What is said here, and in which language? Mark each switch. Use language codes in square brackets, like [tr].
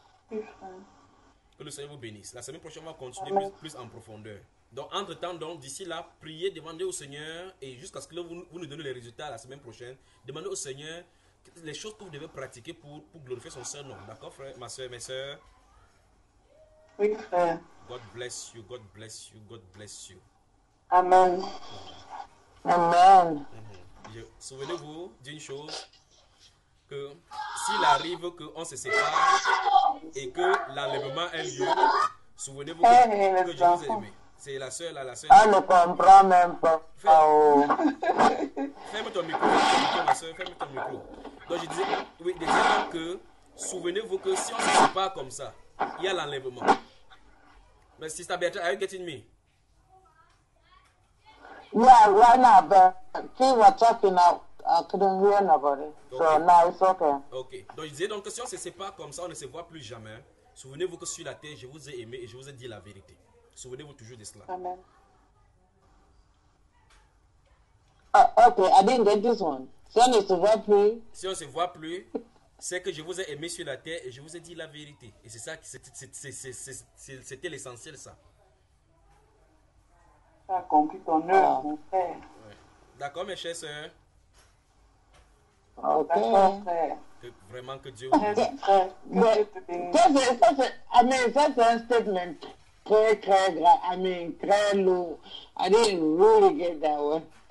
[fr] Oui, frère. Que le Seigneur vous bénisse. La semaine prochaine, on va continuer plus en profondeur. Donc, entre-temps, d'ici là, priez, demandez au Seigneur, et jusqu'à ce que vous nous donnez les résultats la semaine prochaine, demandez au Seigneur les choses que vous devez pratiquer pour glorifier son Saint nom. D'accord, frère, ma soeur, mes soeurs? Oui, frère. [en] God bless you, God bless you, God bless you. Amen. Amen. [fr] Souvenez-vous d'une chose, que s'il arrive qu'on se sépare et que l'enlèvement ait lieu, souvenez-vous que les je vous ai enfants. aimé. C'est la soeur là, la soeur. On ne comprend même pas. Oh. Ferme ton micro, ma soeur, ferme ton micro. Donc je disais, oui, déjà que, souvenez-vous que si on se sépare comme ça, il y a l'enlèvement. [en] Mais Sister Beatrice, are you getting me? Yeah, right now, but see what's talking out. I couldn't hear nobody. So Okay. now it's okay. Ok. [fr] Donc je disais donc que si on se sépare comme ça, on ne se voit plus jamais. Souvenez-vous que sur la terre, je vous ai aimé et je vous ai dit la vérité. Souvenez-vous toujours de cela. Amen. [en] Okay, I didn't get this one. [fr] Si on ne se voit plus, Si on ne se voit plus, c'est que je vous ai aimé sur la terre et je vous ai dit la vérité. Et c'est ça, c'était l'essentiel, ça. Tu as accompli ton œuvre, mon frère. Ouais. D'accord, mes chers sœurs? D'accord, okay. frère. Vraiment que Dieu vous bénisse. Merci, frère. Que Dieu te bénisse. [en] I mean, that's a statement. [fr] très, très grand, [en] I mean, [fr] très lourd. [en] I didn't really get that one.